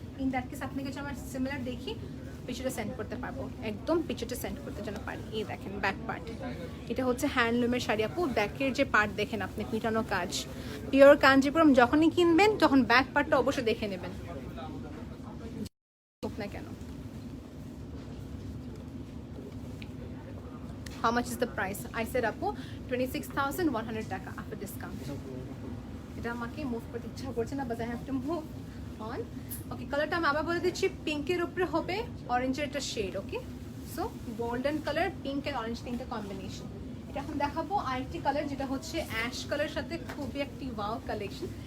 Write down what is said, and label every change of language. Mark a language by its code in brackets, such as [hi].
[bn] In that case আপনাকে যদি আমার সিমিলার দেখি পিছুটা সেন্ড করতে পারবো, একদম পিছুটা সেন্ড করতে যেন পারি। এই দেখেন ব্যাক পার্ট, এটা হচ্ছে হ্যান্ডলুমের শাড়ি আপু। ব্যাকের যে পার্ট দেখেন আপনি, পিটানো কাজ, পিওর কাঞ্জিপুরম। যখনই কিনবেন তখন ব্যাক পার্টটা অবশ্যই দেখে নেবেন না কেন। [en] How much is the price? I said আপু 26,100 টাকা after discount. [bn] এটা আমাকে মুভ করতে ইচ্ছা করছে না, [en] But I have to move on. [bn] ওকে, কালারটা আমি আবার বলে দিচ্ছি, পিঙ্কের উপরে হবে অরেঞ্জের একটা shade. Okay, so golden colour, pink and orange তিনটা কম্বিনেশন। এটা এখন দেখাবো আরেকটি কালার, যেটা হচ্ছে অ্যাশ কালার সাথে খুবই একটি ওয়াও কালেকশন।